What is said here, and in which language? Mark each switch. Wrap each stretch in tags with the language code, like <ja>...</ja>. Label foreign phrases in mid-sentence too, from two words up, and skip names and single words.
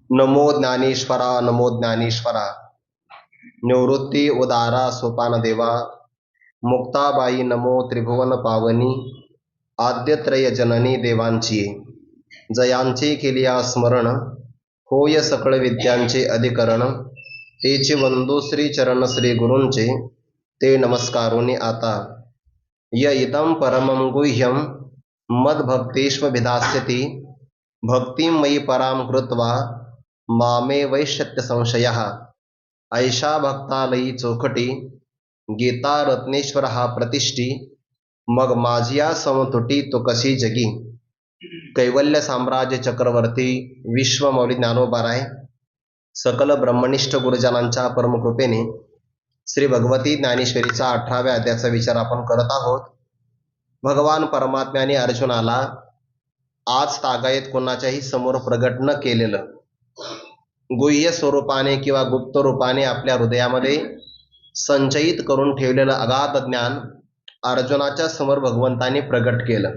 <mr>नमो ज्ञानेश्वरा, नमो ज्ञानेश्वरा. निवृत्ती उदारा सोपान देवा, मुक्ताबाई नमो त्रिभुवन पावनी. आद्यत्रय जननी देवांची, जयांचे केलिया स्मरण. होय सकळ विद्यांचे अधिकरण. तेचे वंदू श्री चरण श्री गुरूंचे, ते नमस्कारोनी आता.</mr> <sa>य इदं परमं गुह्यं मद्भक्तेष्वभिधास्यति. भक्तिं मयि परां कृत्वा मामे वैश्यत्य संशयः.</sa> <mr>ऐशा भक्तालयी चोखटी, गीता रत्नेश्वर हा प्रतिष्ठी. मग माझिया समतुटी तो कशी जगी. कैवल्य साम्राज्य चक्रवर्ती विश्वमौली ज्ञानोबाराय सकल ब्रह्मनिष्ठ गुरुजनांच्या परमकृपेने श्री भगवती ज्ञानेश्वरीचा 18व्या अध्यायाचा विचार आपण करत आहोत. भगवान परमात्म्याने अर्जुनाला आज तागायत कोणाच्याही समोर प्रगट न केलेलं गुह्य स्वरूपाने किंवा गुप्त रूपाने आपल्या हृदयामध्ये संचयित करून ठेवलेलं अगाध ज्ञान अर्जुनाच्या समोर भगवंताने प्रगट केलं.</mr>